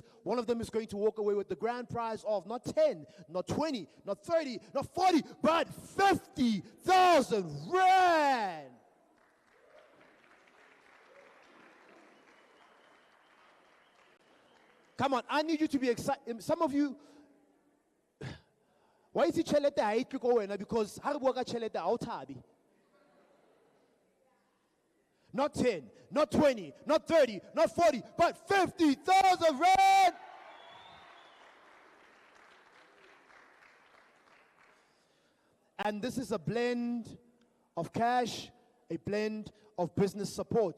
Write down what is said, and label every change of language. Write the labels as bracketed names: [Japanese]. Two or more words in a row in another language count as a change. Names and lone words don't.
[English] One of them is going to walk away with the grand prize of not 10, not 20, not 30, not 40, but 50,000 rand. Come on, I need you to be excited. Some of you, why is it [Southern Sotho] chelete haitli ko wena? Because ha re bua ka chelete ha o thabi. [English] Not 10, not 20, not 30, not 40, but 50,000 rand. And this is a blend of cash, a blend of business support.